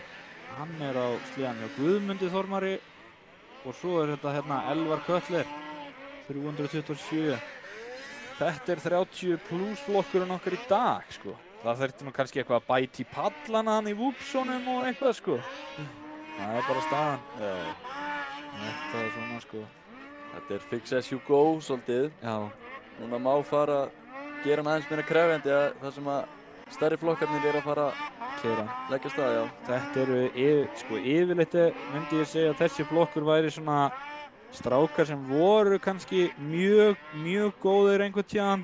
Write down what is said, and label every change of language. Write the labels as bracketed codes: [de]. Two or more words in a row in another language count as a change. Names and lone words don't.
[is] Hann á sleðan hjá Guðmundi Þormari. Og svo þetta hérna Elvar Köttler, 327. Þetta 30 pluss flokkurinn okkar í dag, sko. Það þurfti nú kannski eitthvað að bæta í pallana hann í Vúpssonum og eitthvað, sko. Það bara staðan. Já. Þetta svona, sko. [en] Þetta fix as you go, [is] svolítið. Já. Núna má fara að gera hann aðeins meira krefjandi þar sem að stærri flokkarnir eru að fara að leggja stað, já. Þetta eru, sko, yfirleitt myndi ég segja að þessi flokkur væri svona strákar sem voru kannski mjög góðir einhvern tíðan.